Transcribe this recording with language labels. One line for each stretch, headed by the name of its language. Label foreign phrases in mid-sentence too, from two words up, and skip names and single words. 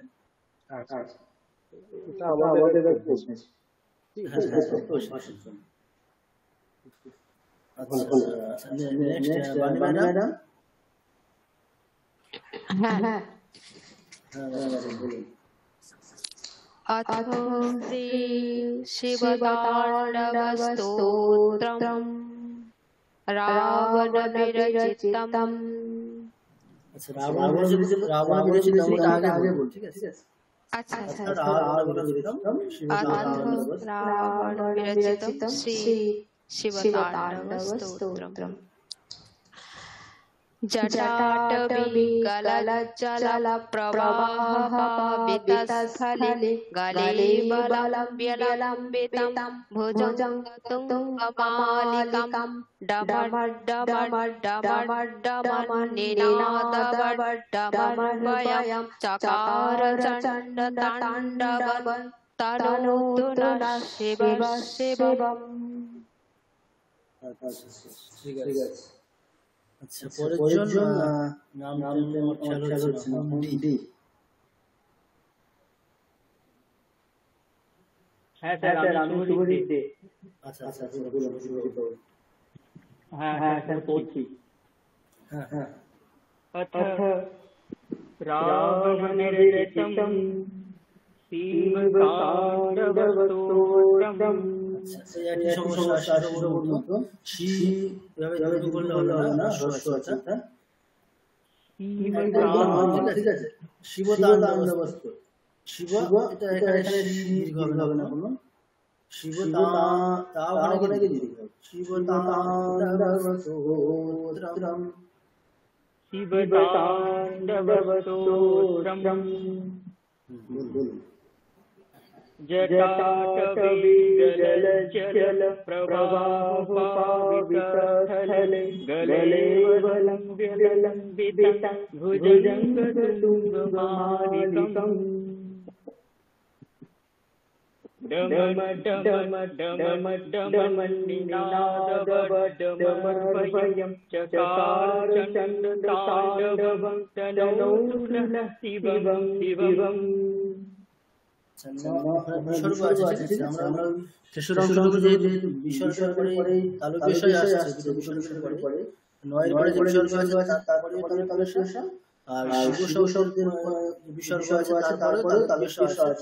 Bangla: আচ্ছা এটা আমাদের প্রশ্ন। হ্যাঁ আচ্ছা নেক্সট বানি ম্যাডাম। হ্যাঁ বলুন।
Sanskrit: अथ श्री शिवताण्डवस्तोत्रम् रावणविरचितम्।
Bangla: আচ্ছা রাবণ বিরচিত আমরা আগে বল, ঠিক আছে? अच्छा রাবণ
Sanskrit: रावणविरचितं श्री शिवताण्डवस्तोत्रम्। जटाटविकलज्जलप्रवाहपावितस्थले गले बलं व्यलम्बितं भुजङ्गतुङ्गमालिकं डमड्डमड्डमड्डमन्निनादवड्डमन्वयं चकार चण्डताण्डवं तनोतु नः शिवः शिवम्।
Bangla: ঠিক আছে। আচ্ছা পরের জন নাম খেয়াল হচ্ছে না, ডি। হ্যাঁ স্যার আমি শুভজিৎ দে। আচ্ছা বলুন শুরু করুন। হ্যাঁ স্যার পড়ছি। হ্যাঁ
Sanskrit: अथ रावणविरचितं शिवताण्डवस्तोत्रम्।
Bangla: আচ্ছা এই একই সমস্যা সেটা বলবো তো শি এভাবে বললে হবে না, হ্রস্ব আছে। ঠিক আছে শিবতাণ্ডবস্তু, শিব এটা এখানে দীর্ঘ হবে না কোনো, শিব তা ওখানে কি দীর্ঘ হবে, শিবতাণ্ডবস্তোত্রম।
Sanskrit: शिवताण्डवस्तोत्रम्
Bangla: বলুন।
Sanskrit: जटाटवीजलप्रवाहपावितस्थले गले बलं व्यलम्बितं भुजङ्गतुङ्गमालिकम् डमड्डमड्डमड्डमन्निनादवड्डमर्वयं चकार चण्डताण्डवं तनोतु नः शिवं शिवम्।
Bangla: বিসর্গ আছে, ঠিক আছে? আমরা শেষের অংশটুকু যেহেতু বিসর্গের পরে তালুক বিষয় আসছে, বিসর্গের পরে নয়ের পরে যে বিসর্গ আছে তারপরে তালুক শেষ, আর শিব শব্দের বিসর্গ আছে তারপরে তালুক শেষ আছে।